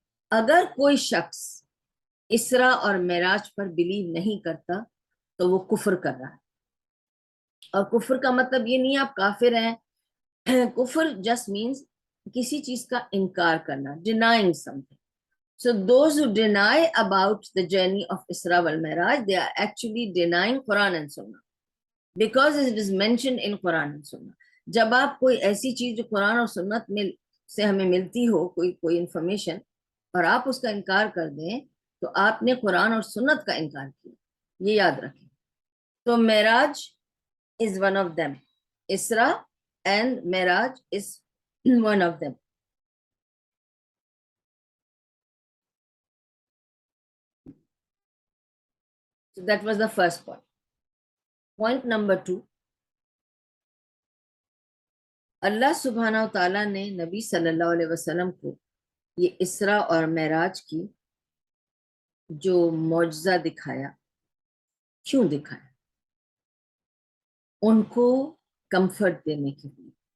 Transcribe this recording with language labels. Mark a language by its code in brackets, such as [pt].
[ur] اگر کوئی شخص اسرا اور معراج پر بلیو نہیں کرتا تو وہ کفر کر رہا ہے. اور کفر کا مطلب یہ نہیں آپ کافر ہیں. کفر جسٹ مینس کسی چیز کا انکار کرنا, [en] denying something. So those who deny about the journey of Isra wal Miraj, they are actually denying Quran and Sunnah because it is mentioned in Quran and Sunnah. [ur] جب آپ کوئی ایسی چیز جو قرآن اور سنت میں سے ہمیں ملتی ہو, کوئی انفارمیشن, اور آپ اس کا انکار کر دیں تو آپ نے قرآن اور سنت کا انکار کیا. یہ یاد رکھیں. [en] تو Miraj is one of them. Isra and Miraj is one of them. So that was the first point. Point number 2. [ur] اللہ سبحانہ و تعالیٰ نے نبی صلی اللہ علیہ وسلم کو یہ اسرا اور معراج کی جو معجزہ دکھایا, کیوں دکھایا؟ ان کو کمفرٹ دینے کے لیے.